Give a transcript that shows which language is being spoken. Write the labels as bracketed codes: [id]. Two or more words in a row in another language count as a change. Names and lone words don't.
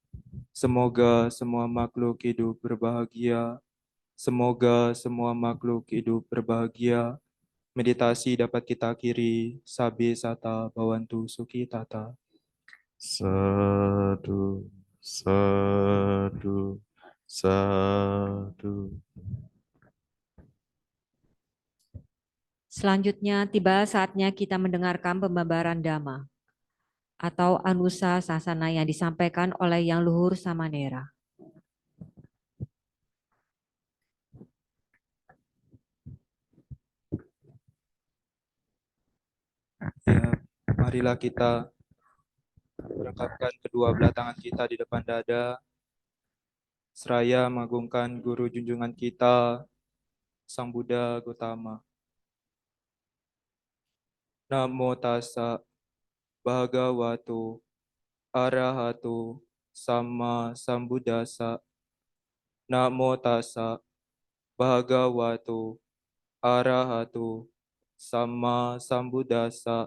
[id] Semoga semua makhluk hidup berbahagia. Semoga semua makhluk hidup berbahagia. Meditasi dapat kita akhiri. [pi] Sabe sata bawantu sukitata. Sadu, sadu, sadu. [id] Selanjutnya tiba saatnya kita mendengarkan pembabaran Dhamma atau Anusa Sasana yang disampaikan oleh Yang Luhur Samanera. Ya, marilah kita merangkapkan kedua belah tangan kita di depan dada, seraya mengagungkan guru junjungan kita, Sang Buddha Gautama. [pi] Namo tassa bhagavato arahato sama sambuddhassa. Namo tassa bhagavato arahato sama sambuddhassa.